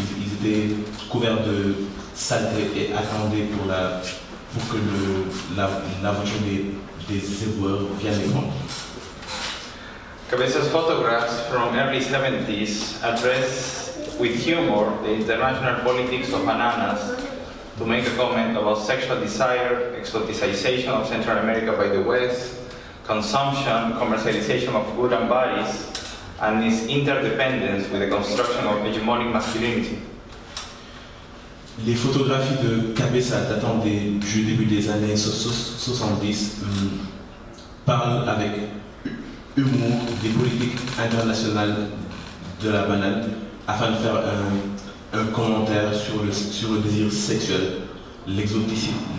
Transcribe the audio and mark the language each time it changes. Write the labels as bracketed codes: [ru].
[fr] Ils étaient couverts de saleté et attendaient pour que la voiture des éboueurs vienne les prendre. [en] Cabeza's photographs from early 70s address with humor the international politics of bananas to make a comment about sexual desire, exoticization of Central America by the West, consumption, commercialization of food and bodies, and its interdependence with the construction of hegemonic masculinity. [fr] Les photographies de Cabeza datant du début des années 70 parlent avec humour des politiques internationales de la banane afin de faire un commentaire sur le désir sexuel, l'exotisme